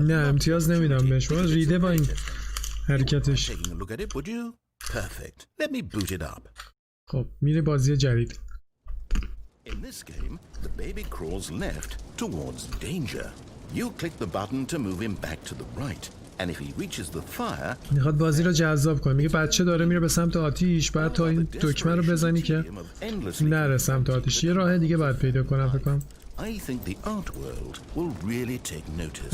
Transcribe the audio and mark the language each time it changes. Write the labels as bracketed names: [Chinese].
[Persian] نه امتیاز نمیدم بهش. باز ریده با این حرکتش. [English] taking a look at it, would you? Perfect. Let me boot it up. [Persian] خب میره بازی جدید. [English] In this game, the baby crawls left towards danger. You click the button to move him back to the right, and if he reaches the fire, [Persian] میخواد بازی رو جذاب کنه. میگه بچه داره میره به سمت آتیش، بعد تا این دکمه رو بزنی که نره سمت آتیش. یه راه دیگه باید پیدا کنم فکر کنم. [English] I think the art world will really take notice.